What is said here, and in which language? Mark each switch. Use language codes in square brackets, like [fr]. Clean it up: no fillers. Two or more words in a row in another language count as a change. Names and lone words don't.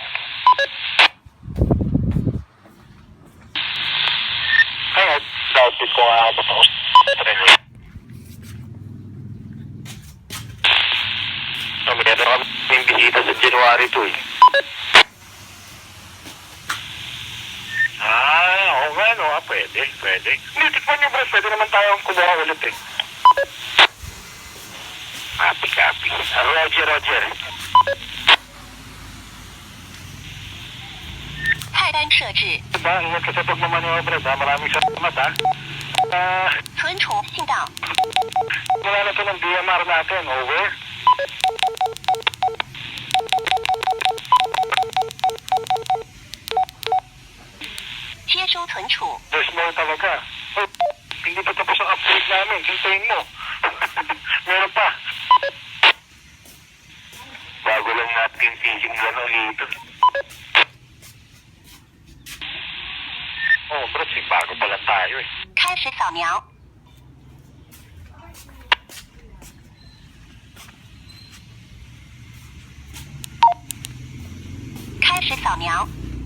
[tl] Kaya, dapat ko nga ako sa trailer. Meron kaming bisita sa January 2 eh. Oo nga no, pwede. Hindi, tikman nyo bro, pwede naman tayong kumuha ulit eh. [en] Copy. Roger. [zh] 菜单设置。 [tl] Diba, ingat ka sa pagmamaniobra, ha? Maraming salamat ha. [zh] 存储信道。 [tl] Wala na ito ng DMR natin, over. [en] There's more talaga. [tl] Oh, hindi pa tapos ang upgrade namin. Hintayin mo. Meron pa. Bago lang natin sisimlan ulit. Oh, bro, bago pa lang tayo eh. [zh] 开始扫描。开始扫描。